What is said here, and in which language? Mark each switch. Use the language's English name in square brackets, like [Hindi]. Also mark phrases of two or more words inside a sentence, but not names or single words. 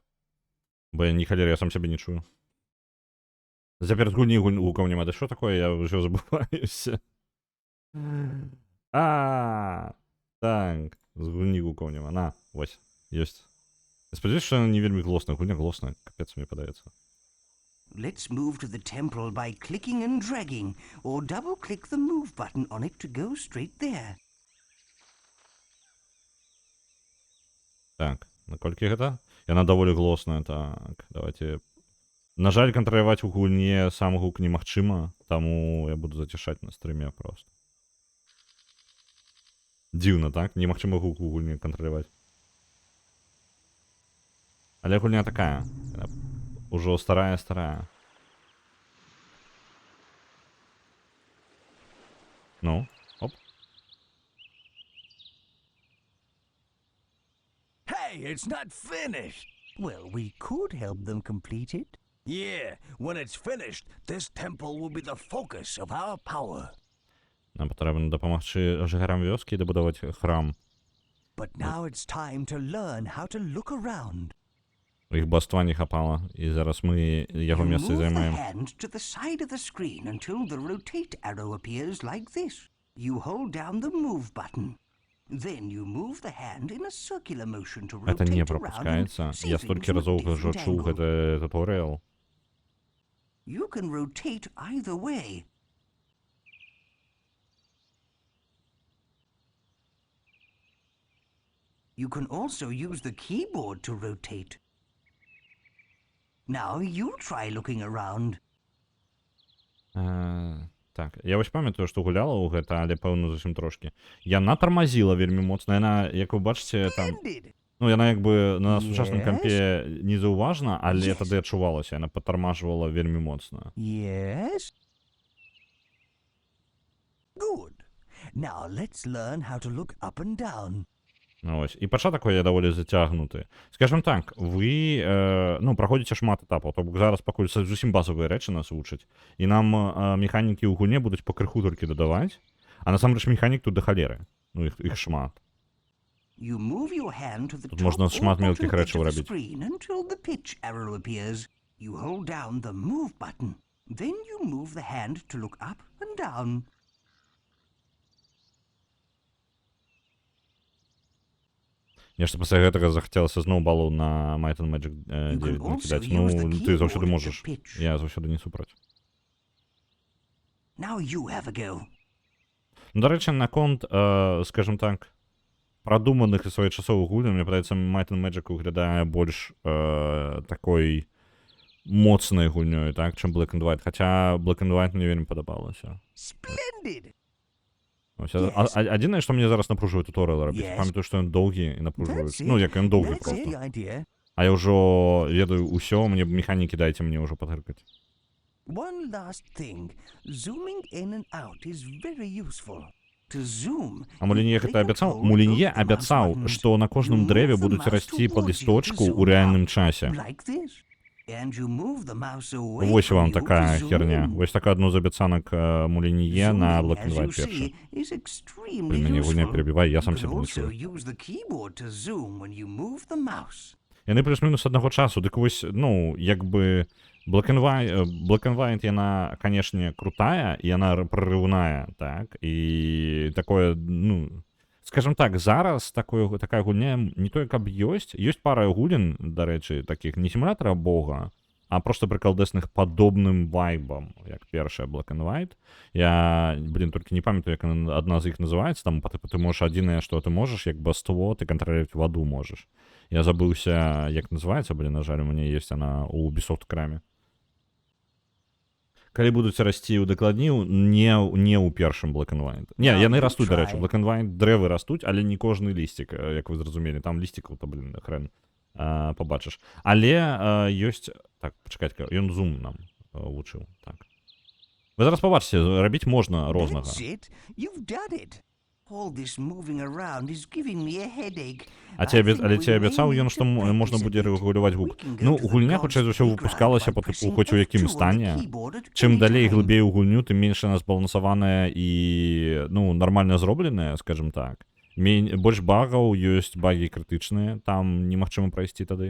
[Belarusian] Бо я не халер, я сам сябе не чую. Цяпер з гульні гукаў няма. Да што такое? Я ўжо забываюся. Так, з гульні гукаў няма. На, вось, ёсць. Я спадзяюся, што яна не вельмі глосная. Гульня глосная, капец, мне падаецца. [English] Let's move to the temple by clicking and dragging, or double-click the move button on it to go straight there. [Belarusian] Так, наколькі гэта? Яна даволі глосная, так, давайте... На жаль, кантраляваць у гульне сам гук немагчыма, таму я буду зацішаць на стрыме просто. Дзіўна, так? Немагчыма гук у гульне кантраляваць. Але гульня такая. Ужо старая. Ну, оп. [English] Hey, it's not finished! Well, we could help them complete it. Yeah, when it's finished, this temple will be the focus of our power. [Belarusian] Нам патрэбна дапамагчы жыхарам вёскі дабудаваць храм. [English] But now it's time to learn how to look around. [Belarusian] Іх баства не хапала, і зараз мы яго [English] You [Belarusian] месца [English] move the [Belarusian] займаем. [English] hand to the side of the screen until the rotate arrow appears like this. You hold down the move button. Then you move the hand in a circular motion to rotate [Belarusian] Гэта не [English] around and [Belarusian] прапускаецца. [English] see [Belarusian] Я [English] things [Belarusian] столькі [English] from a [Belarusian] разоў ўжо [English] different [Belarusian] чуў [English] angle. [Belarusian] гэты туторыял. [English] You can rotate either way. You can also use the keyboard to rotate. Now you try looking around. [Belarusian] Так, я вось памятаю, што гуляла ў гэта, але пэўна зусім трошкі. Яна тармазіла вельмі моцна. Яна, як вы бачыце, там... [English] Splendid. [Belarusian] Яна як бы на сучасным [English] Yes. [Belarusian] кампе незаўважна, але [English] Yes. [Belarusian] тады адчувалася. Яна патармажвала вельмі моцна. [English] Yes. Good. Now let's learn how to look up and down. [Belarusian] Ось. І пачатак є даволі зацягнуты. Скажем так, вы ну, праходзіце шмат этапаў, то бок зараз пакуль зусім базовыя рэчы нас вучаць, і нам механікі ў гульне будуць па крыху толькі дадаваць, а насамрэч механік тут да халеры. Ну, іх шмат. [English] You move your hand to the [Belarusian] Тут [English] top [Belarusian] можна [English] or [Belarusian] шмат [English] bottom [Belarusian] мелкіх [English] edge [Belarusian] рэчаў [English] of the [Belarusian] рабіць. [English] screen until the pitch arrow appears. You hold down the move button. Then you move the hand to look up and down. [Belarusian] Мне ж пасля гэтага захацелася зноў балу на Might and Magic 9 накідаць. Ну, ты заўсёды можаш. Я заўсёды не супраць. [English] Now you have a go. [Belarusian] Ну, дарэчы, наконт, скажем так, прадуманых і своечасовых гульняў, мне падаецца, Might and Magic выглядае больш такой моцнай гульнёй, так, чым Black and White. Хаця Black and White мне вельмі падабалася. [English] Splendid. [Belarusian] Адзінае, што мне зараз напружвае туторыял рабіць. Памятаю, што ён доўгі і напружваецца. Ну, як ён доўгі [English] That's the [Belarusian] проста. [English] idea. [Belarusian] А я ўжо ведаю ўсё, мне механікі дайце мне ўжо падгрыкаць. [English] One last thing. Zooming in and out is very useful. To zoom, [Belarusian] А Мулінье гэта абяцаў? Мулінье абяцаў, што на кожным дрэве будуць расці па лісточку ў рэальным часе. [English] like this. And you move the mouse away [Belarusian] Вось [English] from [Belarusian] вам [English] you [Belarusian] такая [English] to zoom [Belarusian] херня. [English] in. [Belarusian] Вось така адно з абяцанак Мулінье на [English] Zooming, [Belarusian] Black and [English] as you [Belarusian] White першы. [English] see, is extremely [Belarusian] Блин, мяне гульня [English] useful. [Belarusian] перебівае, я сам [English] You [Belarusian] сябе [English] can [Belarusian] не [English] also [Belarusian] чую. [English] use the keyboard to zoom when you move the mouse. [Belarusian] Яны плюс-мінус аднаго часу, дык вось, ну, як бы Black and White, яна, канешне, крутая, і яна прарыўная, так, і такое, ну, скажем так, зараз такая гульня не тое, каб ёсць пара гульняў, дарэчы, такіх не сімулятара Бога, а просто прыкалдэсных падобным вайбам, як першая Black and White. Я, толькі не памятаю, як адна з іх называецца, там ты можаш адзінае, што ты можаш, як басство, ты кантраляваць ваду можаш. Я забыўся, як называецца, на жаль, у мяне ёсць она у Ubisoft краме. Калі будуць расці ў дакладніў, не ў першым Black and White. Не, яны растуць, дарэчы, Black and White дрэвы растуць, але не кожны лісцік, як вы зразумелі, там лісцікаў-то, хрен побачыш. Але ёсць... Так, пачакайце, ён зум нам вучыў, так. Вы зараз побачыце, рабіць можна рознага. [English] That's it. You've done it. All this moving around is giving me a headache. [Belarusian] Але ці абяцаў ён, што можна будзе рэгуляваць гук? Ну, гульня, хутчэй за ўсё, выпускалася па тыпу хоць у якім стане. Чым далей глыбей у гульню, тым менш яна збалансаваная і, ну, нармальна зробленая, скажем так. Больш багаў, ёсць багі крытычныя, там немагчыма прайсці тады.